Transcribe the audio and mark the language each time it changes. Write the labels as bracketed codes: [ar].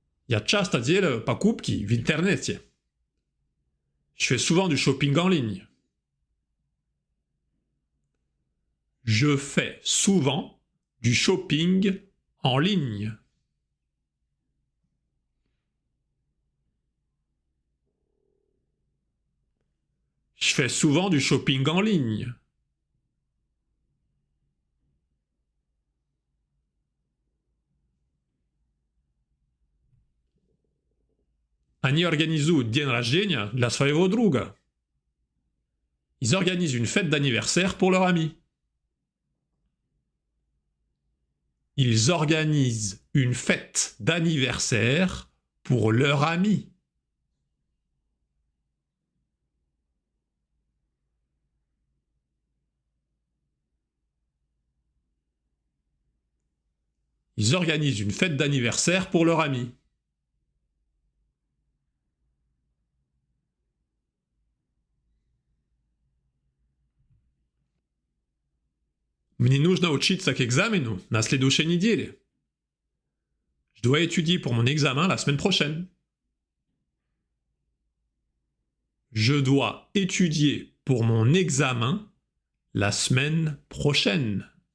[ru] Я часто делаю покупки в интернете. [fr] Je fais souvent du shopping en ligne. Je fais souvent du shopping en ligne. Je fais souvent du shopping en ligne. [ru] Они организуют день рождения для своего друга. [fr] Ils organisent une fête d'anniversaire pour leur ami. Ils organisent une fête d'anniversaire pour leur ami. Ils organisent une fête d'anniversaire pour leur ami. [ru] Мне нужно учиться к экзамену на следующей неделе. [fr] Je dois étudier pour mon examen la semaine prochaine. Je dois étudier pour mon examen la semaine prochaine.